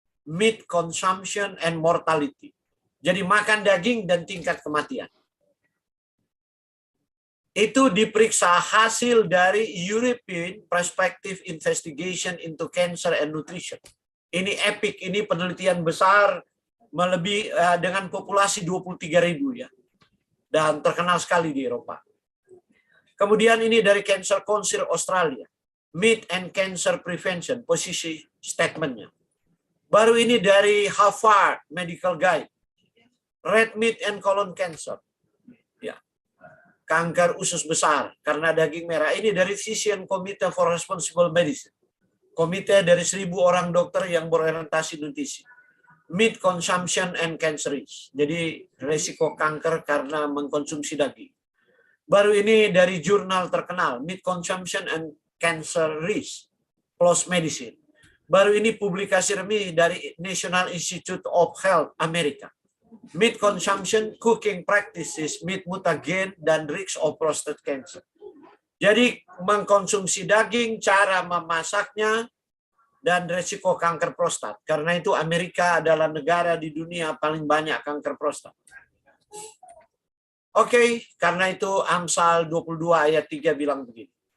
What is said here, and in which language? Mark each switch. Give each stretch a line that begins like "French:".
English: Meat Consumption and Mortality.
Indonesian: Jadi makan daging dan tingkat kematian. Itu diperiksa hasil dari European Prospective Investigation into Cancer and Nutrition. Ini epic, ini penelitian besar melebihi dengan populasi 23.000 ya. Dan terkenal sekali di Eropa. Kemudian ini dari Cancer Council Australia.
English: Meat and Cancer Prevention,
Indonesian: posisi statementnya.
English: Baru ini dari Harvard Medical Guide. Red meat and colon cancer.
Indonesian: Ya. Kanker usus besar karena daging merah. Ini dari Physician Committee for Responsible Medicine. Komite dari 1.000 orang dokter yang berorientasi nutrisi.
English: Meat consumption and cancer risk.
Indonesian: Jadi resiko kanker karena mengkonsumsi daging. Baru ini dari jurnal terkenal, Meat Consumption and Cancer Risk, PLOS Medicine. Baru ini publikasi resmi dari National Institute of Health Amerika.
English: Meat consumption, cooking practices, meat mutagen, dan risk of prostate cancer.
Indonesian: Jadi mengkonsumsi daging, cara memasaknya, dan resiko kanker prostat. Karena itu Amerika adalah negara di dunia paling banyak kanker prostat. Oke, karena itu Amsal 22 ayat 3 bilang begini.